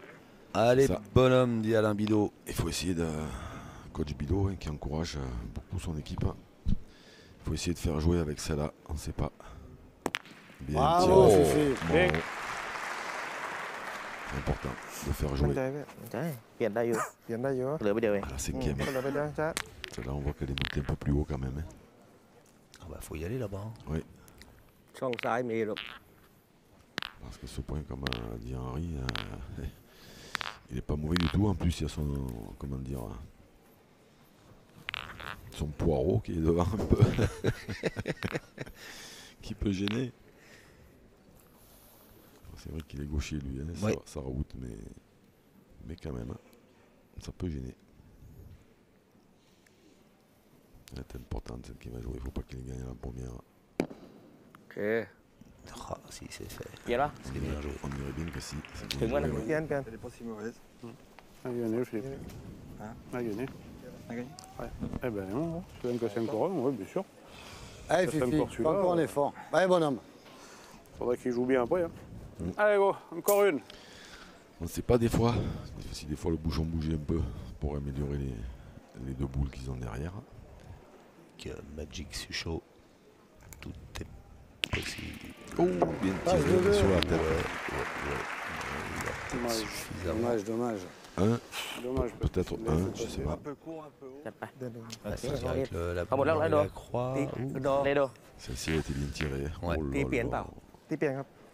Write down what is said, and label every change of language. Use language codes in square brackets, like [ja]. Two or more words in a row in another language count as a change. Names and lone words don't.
[fr] Allez, Ça. bonhomme, dit Alain Bidot. Il faut essayer de. Coach Bidot, hein, qui encourage beaucoup son équipe. Il faut essayer de faire jouer avec celle-là, on ne sait pas. Bien Bravo, tiré. Fifi. Bon. Bien. C'est important de faire [th] มั่น [fr] jouer. [th] ใจไหม ใช่เปลี่ยนได้อยู่ เปลี่ยนได้เยอะ เหลือไปเดียวเอง [fr] À la cinquième. [th] ก็เลยไปได้ช้า [fr] Celle-là, on voit qu'elle est montée un peu plus haut quand même. Hein. Ah bah faut y aller là-bas. hein. [th] ช่องซ้ายมีลูก [fr] Parce que ce point, comme a dit Henri, il n'est pas mauvais du tout. En plus, il y a son, comment dire, son poireau qui est devant un peu, qui peut gêner. C'est vrai qu'il est gaucher lui, hein, Oui. ça route, mais quand même, hein, ça peut gêner. Elle est importante celle qui va jouer. Il ne faut pas qu'il gagne la première. [th] โอเค [fr] Ah, si, c'est fait. [th] เปลี่ยนปะ [fr] C'est bien joué. On dirait bien que si. c'est bien Fais-moi joué, la ouais. [th] เปลี่ยนเปลี่ยน [fr] Elle n'est pas si mauvaise. A gagné, Philippe. Hein A gagné. On a gagné. Eh ben non, je vais me casser encore un, oui, bien sûr. Allez, Ça fait Fifi, encore fais celui-là, encore un ouais. effort. Allez, bonhomme. Faudrait qu'il joue bien après. Hein. Allez, go, encore une. On ne sait pas des fois, si des fois le bouchon bougeait un peu pour améliorer les deux boules qu'ils ont derrière. Magic Sucho. possible. Oh, bien Passe tiré de sur la deux. tête. Il a peut-être Dommage. suffisamment. Dommage, dommage. Un, Dommage. parce que peut-être tu l'as un, fait je sais passer. pas. Un peu court, un peu haut. [th] จัดไป เดินดู โอเค [fr] C'est [th] น้องนิด [fr] avec la [th] เอาหมดแล้ว [fr] et [th] โด [fr] la croix. [th] ตี [fr] Ouh. [th] โดโด [fr] Celle-ci a été bien tirée. Ouais. Oh là [th] ตีเปลี่ยนเปล่า [fr] là. [th] ที่เปลี่ยนครับ